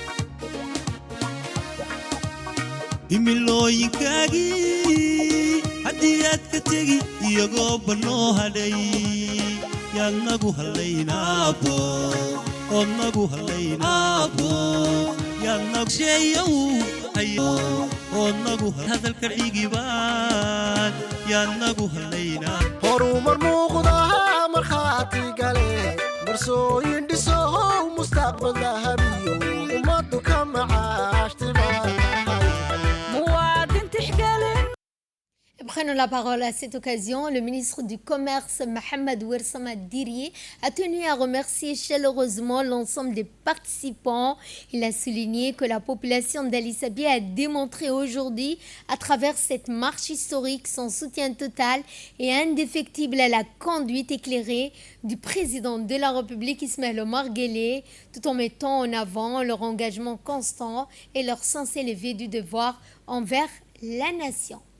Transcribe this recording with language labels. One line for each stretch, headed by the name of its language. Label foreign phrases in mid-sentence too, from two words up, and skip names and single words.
Somali: himilooyinkaagii haddii aad ka tegi iyagoo bannoo hadhay yaad nagu hallaynaabo ood nagu hallaynaabo yaad nagu sheeyow ood nagu hadalka dhigibaan yaad nagu hallaynaa horumar muuqdaha markhaati gale marsooyin dhisow mustaqbal dahabiyo ummaddu ka macaashtimaay
French: Prenons la parole à cette occasion. Le ministre du Commerce, Mohamed Ouersama Dirié, a tenu à remercier chaleureusement l'ensemble des participants. Il a souligné que la population d'Ali Sabié a démontré aujourd'hui, à travers cette marche historique, son soutien total et indéfectible à la conduite éclairée du président de la République, Ismaël Omar Guelleh, tout en mettant en avant leur engagement constant et leur sens élevé du devoir envers la nation.